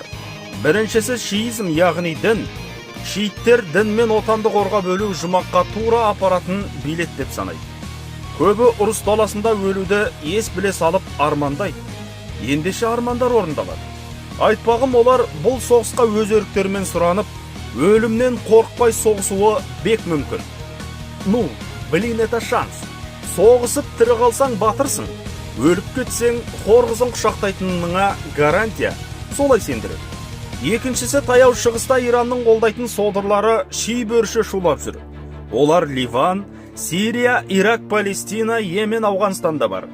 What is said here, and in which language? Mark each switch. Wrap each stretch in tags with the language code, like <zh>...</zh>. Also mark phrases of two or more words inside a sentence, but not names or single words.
<kk>Біріншісі шиизм, яғни дін. Шииттер дін мен отанды қорға бөлу жұмаққа тура апаратын билет деп санайды. Көбі ұрыс даласында өлуді ес біле салып армандайды. Ендеше армандар орындалады. Айтпағым, олар бұл соғысқа өз еріктерімен сұранып, өлімнен қорықпай соғысуы бек мүмкін.</kk> <ru>Ну, блин, это шанс.</ru> <kk>Соғысып тірі қалсаң батырсың, өліп кетсең қорғызын құшақтайтыныңа гарантия, солай сендіреді. Екіншісі, таяу шығыста Иранның қолдайтын содырлары ши бөрші шулап жүр. Олар Ливан, Сирия, Ирак, Палестина, Йемен, Ауғанстанда бар.</kk>